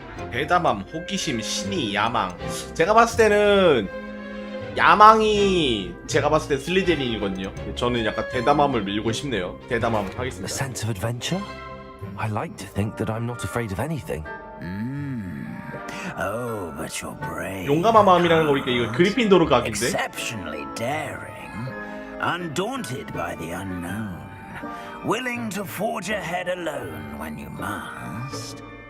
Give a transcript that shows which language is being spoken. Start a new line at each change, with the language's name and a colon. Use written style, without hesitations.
Korean: 대담함, 호기심, 신의, 야망. 제가 봤을 때는 야망이 제가 봤을 때 슬리데린이거든요. 저는 약간 대담함을 밀고 싶네요. 대담함 A 하겠습니다.
English: sense of adventure? I like to think that I'm not afraid of anything. Oh, but you're brave.
Korean: 용감한 마음이라는 거 보니까 이거 그리핀도르 각인데.
English: Exceptionally daring, undaunted by the unknown, willing to forge ahead alone when you must.